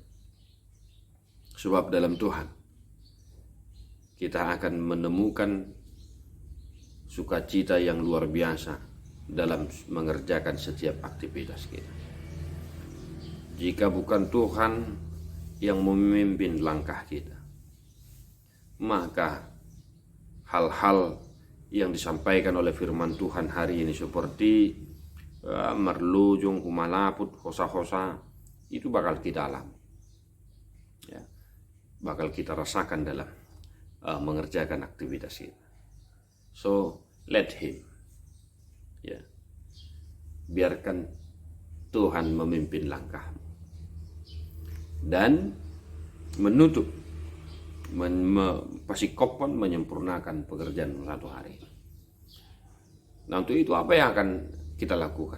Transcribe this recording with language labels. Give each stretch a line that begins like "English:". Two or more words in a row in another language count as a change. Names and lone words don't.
Indonesian: Sebab dalam Tuhan kita akan menemukan sukacita yang luar biasa dalam mengerjakan setiap aktivitas kita. Jika bukan Tuhan yang memimpin langkah kita, maka hal-hal yang disampaikan oleh firman Tuhan hari ini seperti
Batak Toba: merlujung, humalaput, hosa-hosa,
Indonesian: itu bakal kita alami, bakal kita rasakan dalam mengerjakan aktivitas kita.
English: So let him,
Indonesian: biarkan Tuhan memimpin langkahmu dan menutup, pasikopon menyempurnakan pekerjaan satu hari. Nah, untuk itu apa yang akan kita lakukan?